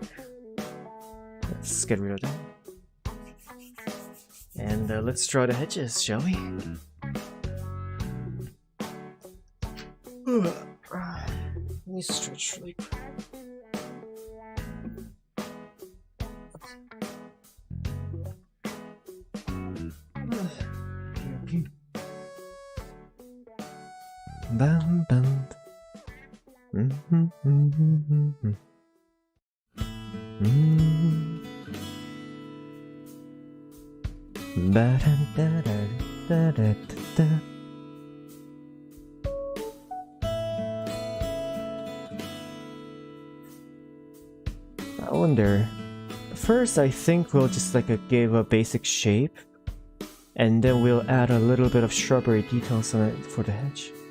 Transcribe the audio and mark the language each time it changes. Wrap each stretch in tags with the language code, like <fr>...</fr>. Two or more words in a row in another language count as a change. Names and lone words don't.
<en>Let's get rid of that. And let's draw the hedges, shall we? Let me stretch really quick. Bam bam. Ba da da da da da da. I wonder. First, I think we'll just give a basic shape, and then we'll add a little bit of shrubbery details on it for the hedge.</en>